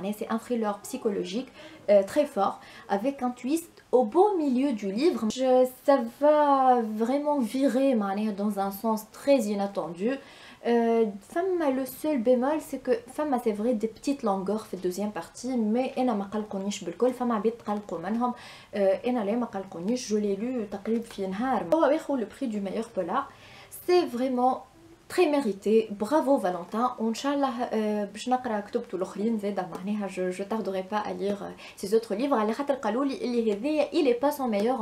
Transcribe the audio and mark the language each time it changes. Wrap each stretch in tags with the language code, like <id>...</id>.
<fr>C'est un thriller psychologique très fort avec un twist au beau milieu du livre. Ça va vraiment virer dans un sens très inattendu. Le seul bémol c'est que c'est vrai des petites longueurs في deuxième partie, mais</fr> <ar>انا ما قلقونيش بالكل. فما عباد تقلقوا منهم، انا لا ما قلقونيش.</ar> <fr>je l'ai lu</fr> <ar>تقريبا في نهار. هو ياخذ</ar> <fr>le prix du meilleur polar. C'est vraiment très mérité.</fr> <ar>Bravo Valentin. وان شاء الله باش نقرا كتبته الاخرين زاده معناها.</ar> <fr>je tarderai pas à lire ses autres livres</fr> <ar>على خاطر قالوا لي اللي هذايا</ar> <fr>il est pas son meilleur.</fr>